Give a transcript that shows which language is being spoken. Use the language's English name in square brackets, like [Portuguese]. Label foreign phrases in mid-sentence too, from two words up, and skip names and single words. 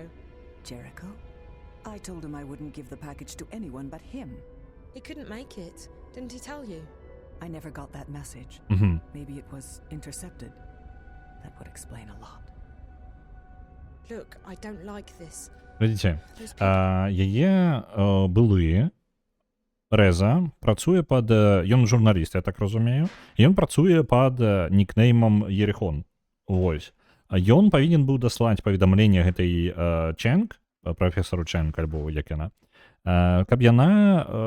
[English] Jericho? I told him I wouldn't give the package to anyone but him. He couldn't make it. Didn't he tell you? I never got that message. Мгм. Maybe it was intercepted. That would explain a lot. Look, I don't like this. [Belarusian] Глядзіце, яе былы Рэза працуе пад... Ён журналіст, я так разумею. Ён працуе пад нікнеймам Ерихон. Вось. Ён павінен быў даслаць паведамленне гэтай Чэнг, прафесару Чэнг, альбо як яна, каб яна...